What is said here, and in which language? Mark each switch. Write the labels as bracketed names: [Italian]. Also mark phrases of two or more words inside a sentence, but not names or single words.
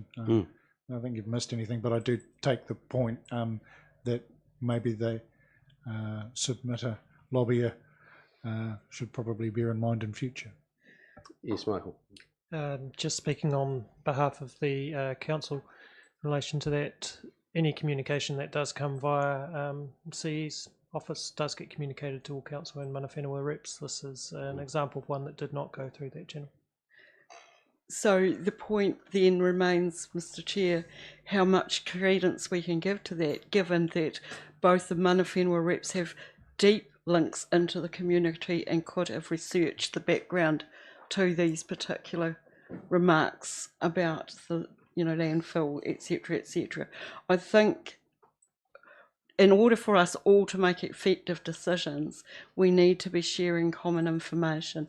[English] I don't think you've missed anything, but I do take the point that maybe the submitter lobbyer should probably bear in mind in future. Yes, Michael. Just speaking on behalf of the council in relation to that, any communication that does come via CE's office does get communicated to all council and [Māori] mana whenua [English] reps. This is an example of one that did not go through that channel. So the point then remains, Mr. Chair, how much credence we can give to that, given that both the [Māori] mana whenua [English] reps have deep links into the community and could have researched the background to these particular remarks about the landfill, etc., etc. I think in order for us all to make effective decisions, we need to be sharing common information.